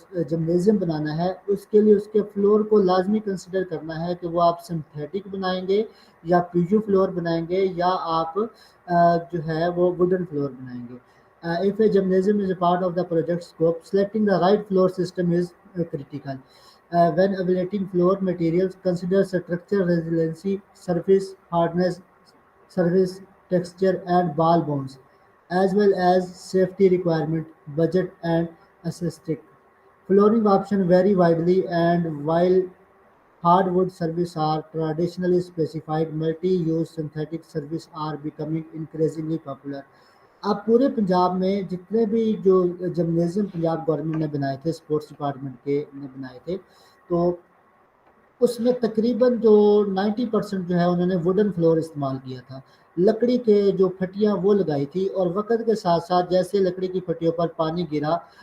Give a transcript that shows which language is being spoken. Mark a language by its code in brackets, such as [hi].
[ur] Gymnasium بنانا ہے اس کے لیے اس کے فلور کو لازمی کنسیڈر کرنا ہے کہ وہ آپ سنتھیٹک بنائیں گے یا پی یو فلور بنائیں گے یا آپ جو ہے وہ ووڈن فلور بنائیں گے۔ [en] If a gymnasium is a part of the project scope, selecting the right floor system is critical. When evaluating floor materials, consider structure resiliency, surface hardness, surface texture, and ball bounce, as well as safety requirement, budget, and aesthetic. Flooring options vary widely, and while hardwood surfaces are traditionally specified, multi-use synthetic surfaces are becoming increasingly popular. [ur] اب پورے پنجاب میں جتنے بھی جو gymnasium Punjab government نے بنائے تھے، sports department کے نے بنائے تھے، تو اس میں تقریباً جو 90% جو ہے انہوں نے ووڈن فلور استعمال کیا تھا، لکڑی کے جو پھٹیاں وہ لگائی تھی، اور وقت کے ساتھ ساتھ جیسے لکڑی کی پھٹیوں پر پانی گرا